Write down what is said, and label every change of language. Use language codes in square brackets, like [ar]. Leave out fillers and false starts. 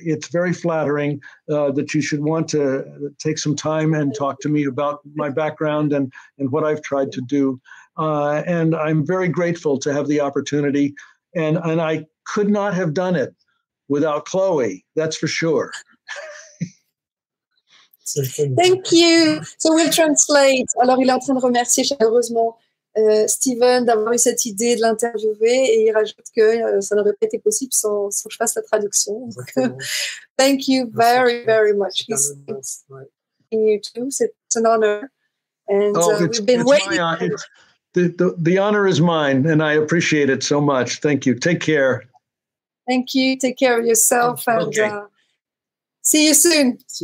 [en] It's very flattering that you should want to take some time and talk to me about my background and what I've tried to do. And I'm very grateful to have the opportunity. And I could not have done it without Chloé, that's for sure. Thank you. So we'll translate. [fr] Alors, il est en train de remercier chaleureusement Steven d'avoir eu cette idée de l'interviewer et il rajoute que ça n'aurait pas été possible sans que je fasse la traduction. [en] Thank you very, very much. Thanks you too. It's an honor. And we've been waiting. The honor is mine, and I appreciate it so much. Thank you. Take care. Thank you. Take care of yourself, and see you soon.